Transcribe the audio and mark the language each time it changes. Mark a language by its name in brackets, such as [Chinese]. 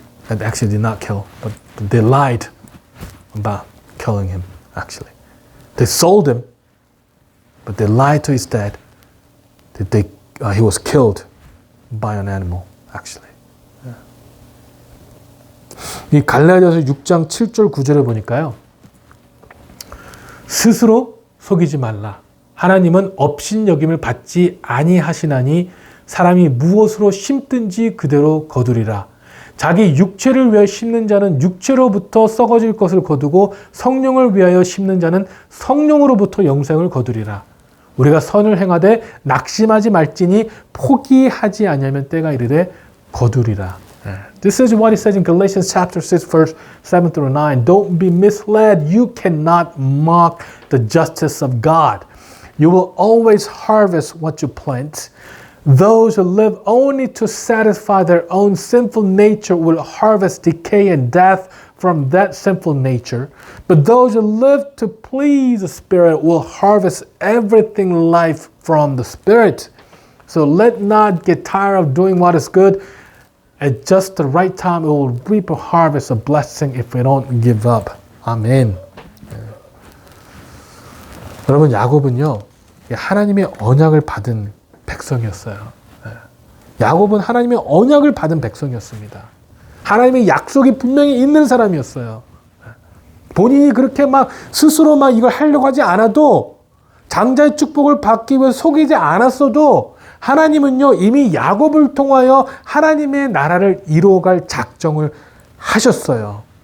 [English] And actually did not kill, but they lied about killing him, actually. They sold him, but they lied to his dad that he was killed by an animal, actually. [Korean] 이 갈라디아서 6장 7절 9절에 보니까요. 스스로 속이지 말라. 하나님은 업신여김을 받지 아니하시나니 사람이 무엇으로 심든지 그대로 거두리라. 자기 육체를 위하여 심는 자는 육체로부터 썩어질 것을 거두고 성령을 위하여 심는 자는 성령으로부터 영생을 거두리라. 우리가 선을 행하되 낙심하지 말지니 포기하지 아니하면 때가 이르되 거두리라. [English] This is what it says in Galatians chapter 6 verse 7 through 9. Don't be misled. You cannot mock the justice of God. You will always harvest what you plant. Those who live only to satisfy their own sinful nature will harvest decay and death from that sinful nature. But those who live to please the Spirit will harvest everything life from the Spirit. So let not get tired of doing what is good. At just the right time, we will reap a harvest of blessing if we don't give up. [Korean] 아멘. 여러분, 야곱은요, 하나님의 언약을 받은 백성이었어요. 야곱은 하나님의 언약을 받은 백성이었습니다. 하나님의 약속이 분명히 있는 사람이었어요. 본인이 그렇게 막 스스로 막 이걸 하려고 하지 않아도 장자의 축복을 받기 위해 속이지 않았어도 하나님은요 이미 야곱을 통하여 하나님의 나라를 이루어갈 작정을 하셨어요.